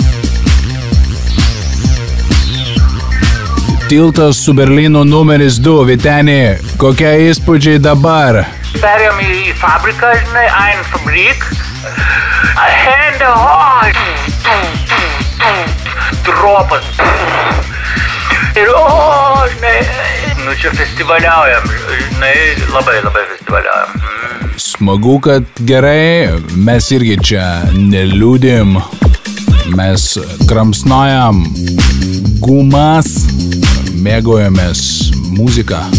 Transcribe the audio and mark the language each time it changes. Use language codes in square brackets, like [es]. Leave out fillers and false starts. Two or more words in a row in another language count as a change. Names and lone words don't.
[lt] Tiltas su Berlyno numeris 2, Vytenį, kokie įspūdžiai dabar? Perėjom į fabriką, žinai, [de] ein Fabrik. Hände hoch! [lt] dropas. Ir, žinai, nu čia festivaliaujam, žinai, labai festivaliaujam. Smagu, kad gerai, mes irgi čia neliūdim, mes kramsnojam gumas, mėgaujamės muziką.